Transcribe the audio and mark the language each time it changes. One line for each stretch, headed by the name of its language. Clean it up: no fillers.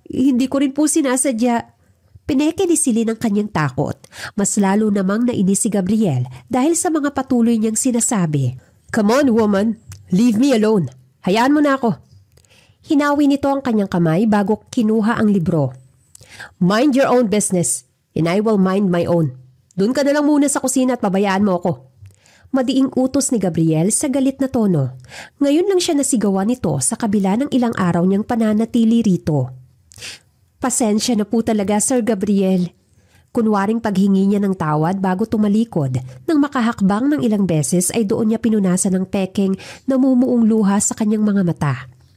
Filipino: Hindi ko rin po sinasadya. Pineke ni Celine ang kanyang takot. Mas lalo namang nainis si Gabriel dahil sa mga patuloy niyang sinasabi.
English: Come on, woman. Leave me alone.
Filipino: Hayaan mo na ako. Hinawi nito ang kanyang kamay bago kinuha ang libro.
English: Mind your own business and I will mind my own.
Filipino: Doon ka na lang muna sa kusina at pabayaan mo ako. Madiing utos ni Gabriel sa galit na tono. Ngayon lang siya nasigawan nito sa kabila ng ilang araw niyang pananatili rito. Pasensya na po talaga, Sir Gabriel. Kunwaring paghingi niya ng tawad bago tumalikod, nang makahakbang ng ilang beses ay doon niya pinunasan ng pekeng namumuong luha sa kanyang mga mata.